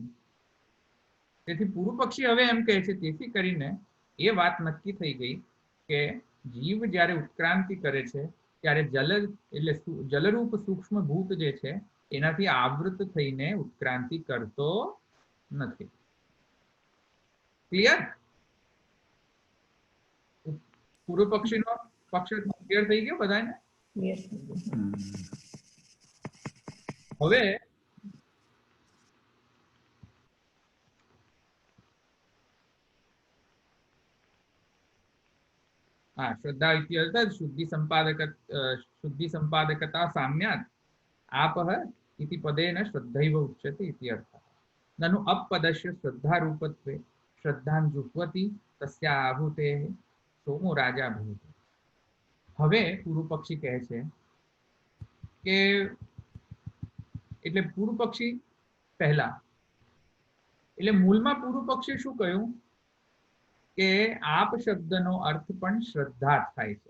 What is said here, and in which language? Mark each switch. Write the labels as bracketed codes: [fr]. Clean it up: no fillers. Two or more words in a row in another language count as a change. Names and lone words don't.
[gu] તેથી પૂર્વ પક્ષી હવે એમ કહે છે તેથી કરીને એ વાત નક્કી થઈ ગઈ કે જીવ જ્યારે ઉત્ક્રાંતિ કરે છે ત્યારે જલ એટલે જલરૂપ સૂક્ષ્મ ભૂત જે છે એનાથી આવૃત થઈને ઉત્ક્રાંતિ કરતો નથી. ક્લિયર? પૂર્વ પક્ષીનો પક્ષ ક્લિયર થઈ ગયો બધાને? ક્લિયર થઈ ગયું. [sa] હવે हाँ, श्रद्धा इति अर्थात् शुद्धि संपादकता साम्यात् आपः इति पदेन श्रद्धैव उच्यते इति अर्थः. ननु अपपदस्य श्रद्धारूपत्वे श्रद्धां जुह्वति तस्या आहूतेः सोमो राजा भवति. [gu] હવે પૂર્વ પક્ષી કહે છે કે એટલે પૂર્વ પક્ષી પહેલા એટલે મૂળમાં પૂર્વ પક્ષી શું કહ્યું કે આપ શબ્દનો અર્થ પણ શ્રદ્ધા થાય છે.